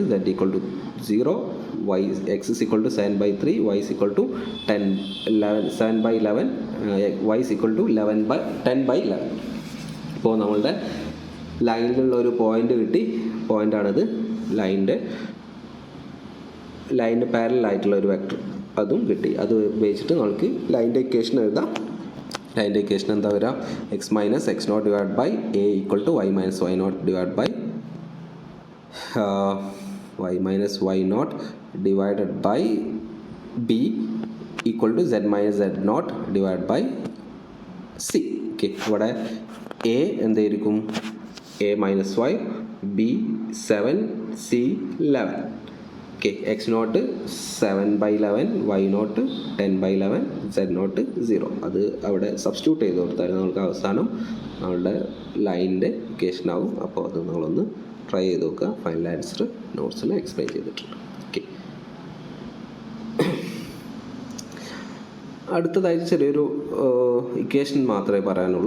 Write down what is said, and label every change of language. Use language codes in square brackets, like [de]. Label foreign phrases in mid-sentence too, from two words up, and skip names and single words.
[ml] z = 0, x = 7/3, y = 7/11, y = 10/11. ഇപ്പോൾ നമ്മളുടെ ലൈനിലുള്ള ഒരു പോയിന്റ് കിട്ടി. പോയിൻ്റാണിത്. ലൈനിൻ്റെ പാരലൽ ആയിട്ടുള്ള ഒരു വെക്ടർ അതും കിട്ടി. അത് ഉപയോഗിച്ചിട്ട് നമുക്ക് ലൈനിൻ്റെ ഇക്വേഷൻ എഴുതാം. ലൈനിൻ്റെ ഇക്വേഷൻ എന്താ വരിക? [en] x - x0 / a = y - y0 / y - y0 divided by b = z - z0 / c. [ml] ഓക്കെ, ഇവിടെ a എന്തായിരിക്കും? a - y, b 7, c 11. ഓക്കെ, x0 7/11, y0 10/11, z0 0. അത് അവിടെ സബ്സ്റ്റിറ്റ്യൂട്ട് ചെയ്ത് കൊടുത്താൽ നമുക്ക് അവസാനം നമ്മളുടെ ലൈനിൻ്റെ ഇക്വേഷൻ ആവും. അപ്പോൾ അത് നമ്മളൊന്ന് ട്രൈ ചെയ്ത് നോക്കുക. [en] final answer [ml] നോട്ട്സിൽ എക്സ്പ്ലെയിൻ ചെയ്തിട്ടുണ്ട്. ഓക്കെ, അടുത്തതായിട്ട് ചെറിയൊരു ഇക്വേഷൻ മാത്രമേ പറയാനുള്ളൂ.